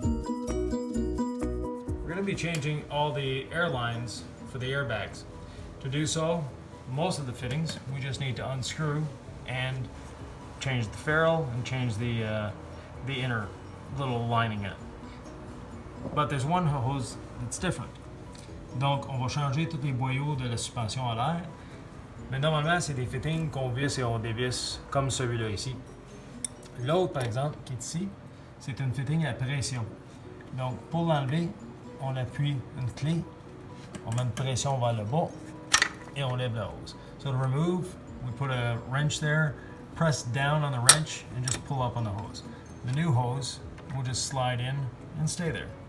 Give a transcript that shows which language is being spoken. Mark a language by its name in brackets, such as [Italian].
[English] We're going to be changing all the airlines for the airbags. To do so, most of the fittings, we just need to unscrew and change the ferrule and change the inner little lining in. But there's one hose that's different. [French] Donc, on va changer tous les boyaux de la suspension à l'air. Mais normalement, c'est des fittings qu'on visse et on dévisse comme celui-là ici. L'autre, par exemple, qui est ici, c'est une fitting à pression. Donc, pour l'enlever, on appuie une clé, on met une pression vers le bas et on lève la hose. [English] So to remove, we put a wrench there, press down on the wrench and just pull up on the hose. The new hose will just slide in and stay there.